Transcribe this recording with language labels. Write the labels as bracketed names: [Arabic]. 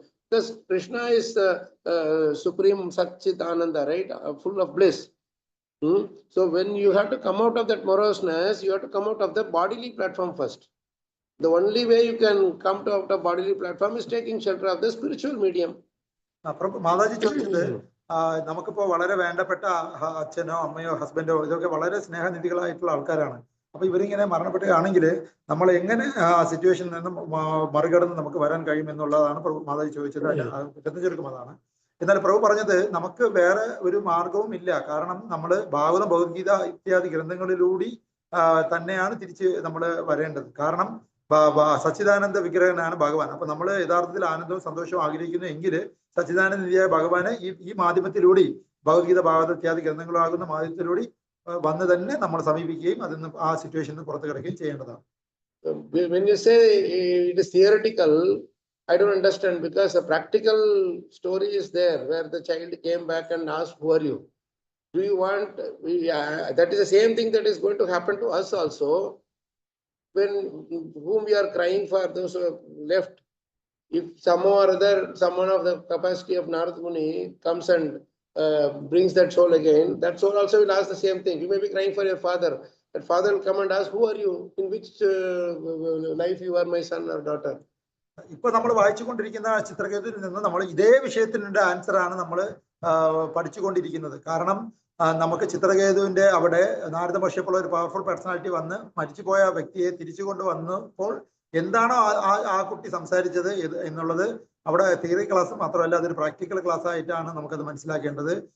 [English] Because Krishna is supreme Satchit Ananda, right? Full of bliss. So when you have to come out of that moroseness, you have to come out of the bodily platform first. The only way you can come out of bodily platform is taking shelter of the spiritual medium. [Malayalam] Mataji ചോദിച്ചത് നമുക്കിപ്പോ വളരെ വേണ്ടപ്പെട്ട അച്ഛനോ അമ്മയോ ഹസ്ബൻഡോ ഇതൊക്കെ വളരെ സ്നേഹനിധികളായിട്ടുള്ള ആൾക്കാരാണ്. അപ്പൊ ഇവരിങ്ങനെ മരണപ്പെടുകയാണെങ്കിൽ നമ്മൾ എങ്ങനെ ആ സിറ്റുവേഷനിൽ നിന്നും മറികടന്ന് നമുക്ക് വരാൻ കഴിയും എന്നുള്ളതാണ് മാതാജി ചോദിച്ചത്. ചുരുക്കം അതാണ്. എന്നാൽ പ്രഭു പറഞ്ഞത് നമുക്ക് വേറെ ഒരു മാർഗവും ഇല്ല. കാരണം നമ്മൾ ഭാഗവതം, ഭഗവത്ഗീത ഇത്യാദി ഗ്രന്ഥങ്ങളിലൂടെ തന്നെയാണ് തിരിച്ച് നമ്മൾ വരേണ്ടത്. കാരണം സച്ചിദാനന്ദ വിഗ്രഹനാണ് ഭഗവാൻ. അപ്പൊ നമ്മൾ യഥാർത്ഥത്തിൽ ആനന്ദവും സന്തോഷവും ആഗ്രഹിക്കുന്നു എങ്കിൽ സച്ചിദാനന്ദനിധിയായ ഭഗവാനെ ഈ മാധ്യമത്തിലൂടെ, ഭഗവത്ഗീത, ഭാഗവത ഇത്യാദി ഗ്രന്ഥങ്ങളാകുന്ന മാധ്യമത്തിലൂടെ വന്ന് തന്നെ നമ്മൾ സമീപിക്കുകയും അതിൽ നിന്ന് ആ സിറ്റുവേഷനിൽ പുറത്തു കിടക്കുകയും ചെയ്യേണ്ടതാണ്. [English] When you say it is theoretical, I don't understand, because a practical story is there where the child came back and asked, "Who are you?" Do you want? That is the same thing that is going to happen to us also. When whom we are crying for, those who have left, if somehow or other, someone of the capacity of Narad Muni comes and brings that soul again, that soul also will ask the same thing. You may be crying for your father. That father will come and ask, "Who are you? In which life you are my son or daughter?" [Malayalam] ഇപ്പൊ നമ്മൾ വായിച്ചുകൊണ്ടിരിക്കുന്ന ചിത്രകേതുവിൽ നിന്ന് നമ്മൾ ഇതേ വിഷയത്തിന്റെ answer ആണ് നമ്മൾ പഠിച്ചുകൊണ്ടിരിക്കുന്നത്. കാരണം നമുക്ക് ചിത്രകേതുവിന്റെ അവിടെ നാരദ മഹർഷിയെപ്പോലുള്ള ഒരു പവർഫുൾ പേഴ്സണാലിറ്റി വന്ന് മരിച്ചുപോയ വ്യക്തിയെ തിരിച്ചു കൊണ്ടുവന്നപ്പോൾ എന്താണോ ആ കുട്ടി സംസാരിച്ചത് എന്നുള്ളത് അവിടെ തിയറി ക്ലാസ് മാത്രമല്ല, അതൊരു പ്രാക്ടിക്കൽ ക്ലാസ് ആയിട്ടാണ് നമുക്കത് മനസ്സിലാക്കേണ്ടത്.